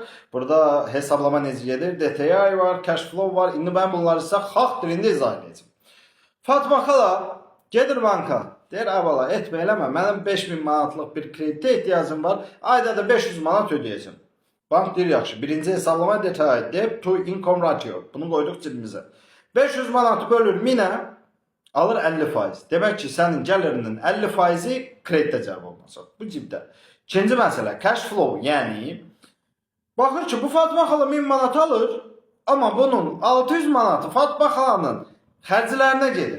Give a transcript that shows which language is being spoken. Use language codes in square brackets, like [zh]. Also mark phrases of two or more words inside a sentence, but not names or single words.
[az] Burada hesablama necə gedir? DTI var, [en] cash flow [az] var. İndi mən bunları sizə xalq dilində izah edəcəm. Fatma xala gedir banka. Deyir, əvvəla etmə eləmə. Mənim 5000 manatlıq bir kreditə ehtiyacım var. Ayda da 500 manat ödəyəcəm. Bank deyir, yaxşı. Birinci hesablama DTI, [en] debt to income ratio. [az] Bunu qoyduq cibimizə. 500 manatı bölür 1000-ə. Alır 50%. Demək ki, sənin gəlirinin 50%-i kreditə cəlb olunacaq. Bu cibdə. İkinci məsələ, [en] cash flow, [az] yəni baxır ki, bu Fatma xala 1000 manat alır, amma bunun 600 manatı Fatma xalanın xərclərinə gedir.